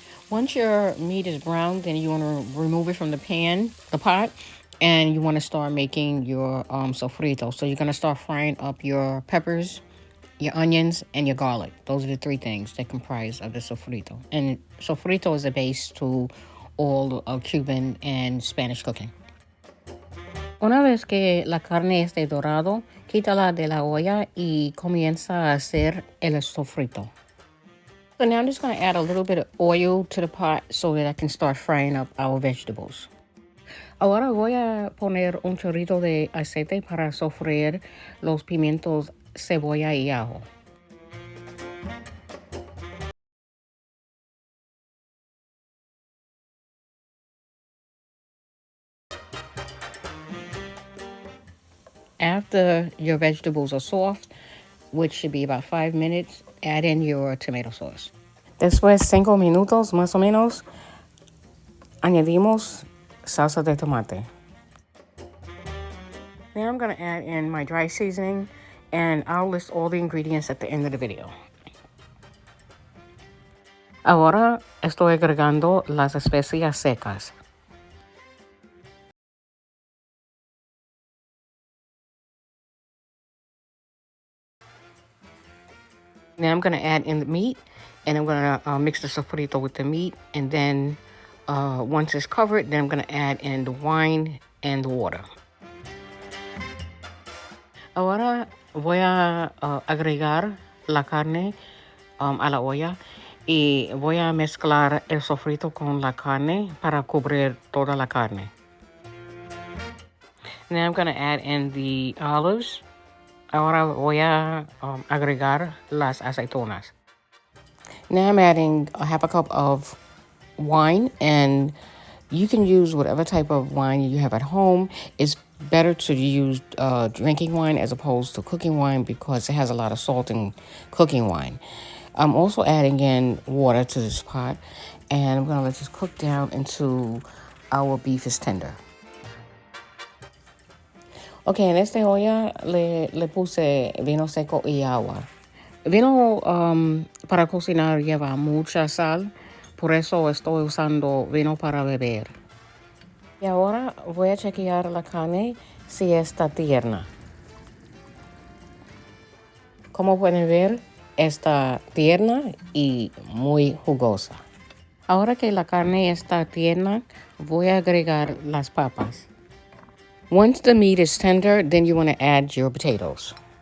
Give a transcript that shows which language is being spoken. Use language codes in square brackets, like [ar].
[en] Once your meat is browned, then you want to remove it from the pot, and you want to start making your sofrito. So you're going to start frying up your peppers, your onions, and your garlic. Those are the 3 things that comprise of the sofrito. And sofrito is a base to all of Cuban and Spanish cooking. [es] Una vez que la carne esté dorado, quítala de la olla y comienza a hacer el sofrito. [en] So now I'm just going to add a little bit of oil to the pot so that I can start frying up our vegetables. [es] Ahora voy a poner un chorrito de aceite para sofreír los pimientos, cebolla y ajo. [en] After your vegetables are soft, which should be about 5 minutes, add in your tomato sauce. [es] Después 5 minutos más o menos, añadimos salsa de tomate. [en] Now I'm going to add in my dry seasoning, and I'll list all the ingredients at the end of the video. [es] Ahora estoy agregando las especias secas. [en] Now I'm going to add in the meat, and I'm going to mix the sofrito with the meat, and then once it's covered, then I'm going to add in the wine and the water. [es] Ahora voy a agregar la carne a la olla, Y voy a mezclar el sofrito con la carne para cubrir toda la carne. [en] Now I'm going to add in the olives. [es] Ahora voy a agregar las aceitunas. [en] Now I'm adding a half a cup of wine, and you can use whatever type of wine you have at home. It's better to use drinking wine as opposed to cooking wine because it has a lot of salt in cooking wine. I'm also adding in water to this pot, and I'm going to let this cook down until our beef is tender. [es] Okay, en esta olla le puse vino seco y agua. Vino para cocinar lleva mucha sal, por eso estoy usando vino para beber. Y ahora voy a chequear la carne si está tierna. Como pueden ver, está tierna y muy jugosa. Ahora que la carne está tierna, voy a agregar las papas. [en] Once the meat is tender, then you want to add your potatoes.